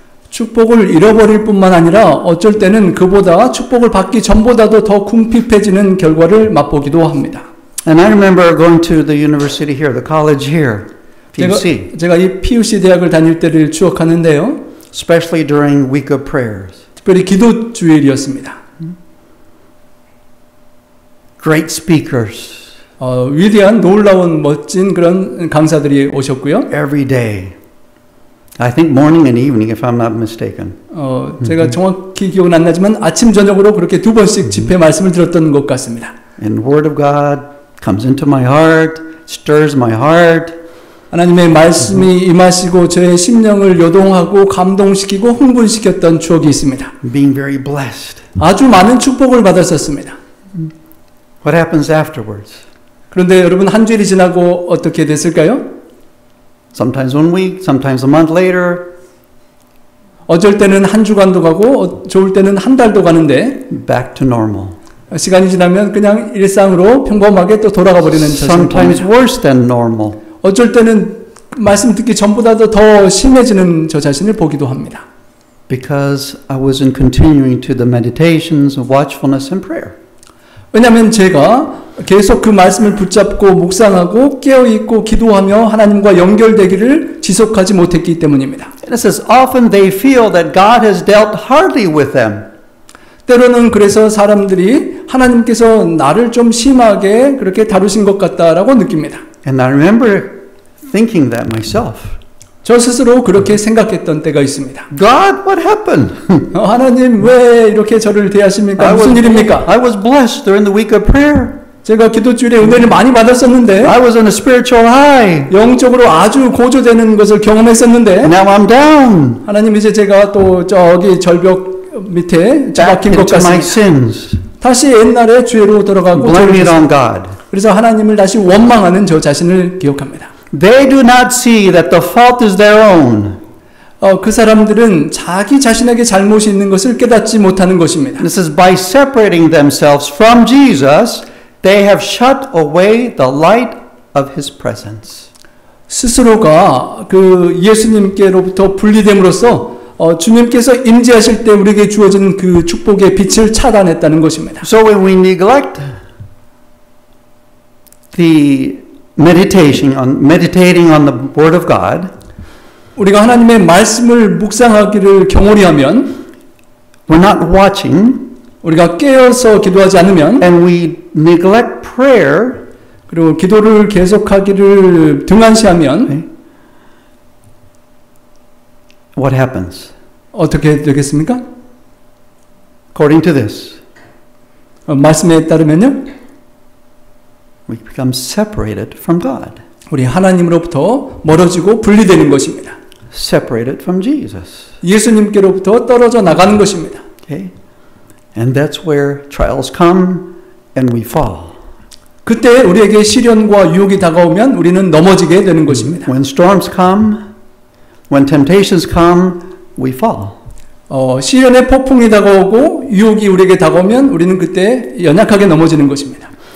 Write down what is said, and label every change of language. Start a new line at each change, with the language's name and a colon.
Korean: 축복을 잃어버릴 뿐만 아니라 어쩔 때는 그보다 축복을 받기 전보다도 더 궁핍해지는 결과를 맛보기도 합니다.
English: And I remember going to the university here, the college here, PUC,
Korean: 제가 이 PUC 대학을 다닐 때를 추억하는데요.
English: especially during week of prayers.
Korean: 특별히 기도 주일이었습니다.
English: Great speakers
Korean: 위대한 놀라운 멋진 그런 강사들이 오셨고요.
English: every day. I think morning and evening, if I'm not mistaken.
Korean: 제가 정확히 기억은 안 나지만 아침 저녁으로 그렇게 두 번씩 집회 말씀을 들었던 것 같습니다.
English: And the word of God comes into my heart, stirs my heart.
Korean: 하나님의 말씀이 임하시고 저의 심령을 요동하고 감동시키고 흥분시켰던 추억이 있습니다.
English: Being very blessed.
Korean: 아주 많은 축복을 받았었습니다.
English: What happens afterwards?
Korean: 그런데 여러분, 한 주일이 지나고 어떻게 됐을까요?
English: Sometimes 1 week, sometimes a month later,
Korean: 어쩔 때는 한 주간도 가고 좋을 때는 한 달도 가는데
English: back to normal.
Korean: 시간이 지나면 그냥 일상으로 평범하게 또 돌아가 버리는 자신을
English: Sometimes
Korean: 봅니다.
English: worse than normal.
Korean: 어쩔 때는 말씀 듣기 전보다도 더 심해지는 저 자신을 보기도 합니다.
English: Because I wasn't continuing to the meditations of watchfulness and prayer.
Korean: 왜냐하면 제가 계속 그 말씀을 붙잡고 묵상하고 깨어있고 기도하며 하나님과 연결되기를 지속하지 못했기 때문입니다.
English: And it says, often they feel that God has dealt hardly with them.
Korean: 때로는 그래서 사람들이 하나님께서 나를 좀 심하게 그렇게 다루신 것 같다라고 느낍니다.
English: And I remember thinking that myself.
Korean: 저 스스로 그렇게 생각했던 때가 있습니다.
English: God, what happened?
Korean: 하나님 왜 이렇게 저를 대하십니까? 무슨 일입니까?
English: I was blessed during the week of prayer.
Korean: 제가 기도주일에 은혜를 많이 받았었는데
English: I was on a spiritual high.
Korean: 영적으로 아주 고조되는 것을 경험했었는데
English: Now I'm down.
Korean: 하나님, 이제 제가 또 저기 절벽 밑에
English: Back
Korean: 처박힌 것
English: into my sins.
Korean: 다시 옛날의 죄로 돌아가고
English: Blame it on God.
Korean: 그래서 하나님을 다시 원망하는 저 자신을 기억합니다.
English: They do not see that the fault is their own.
Korean: 그 사람들은 자기 자신에게 잘못이 있는 것을 깨닫지 못하는 것입니다.
English: This is by separating themselves from Jesus, they have shut away the light of His presence.
Korean: 스스로가 그 예수님께로부터 분리됨으로써 주님께서 임재하실 때 우리에게 주어진 그 축복의 빛을 차단했다는 것입니다.
English: So when we neglect the meditating on the Word of God,
Korean: 우리가 하나님의 말씀을 묵상하기를 경홀히 하면,
English: we're not watching,
Korean: 우리가 깨어서 기도하지 않으면,
English: and we neglect prayer,
Korean: 그리고 기도를 계속하기를 등한시하면,
English: what happens?
Korean: 어떻게 되겠습니까?
English: According to this,
Korean: 말씀에 따르면요,
English: we become separated from God,
Korean: 우리 하나님으로부터 멀어지고 분리되는 것입니다.
English: separated from Jesus.
Korean: 예수님께로부터 떨어져 나가는 것입니다.
English: Okay? And that's where trials come and we fall.
Korean: 그때 우리에게 시련과 유혹이 다가오면 우리는 넘어지게 되는 것입니다.
English: When storms come, when temptations come, we fall.
Korean: 시련의 폭풍이 다가오고 유혹이 우리에게 다가오면 우리는 그때 연약하게 넘어지는 것입니다.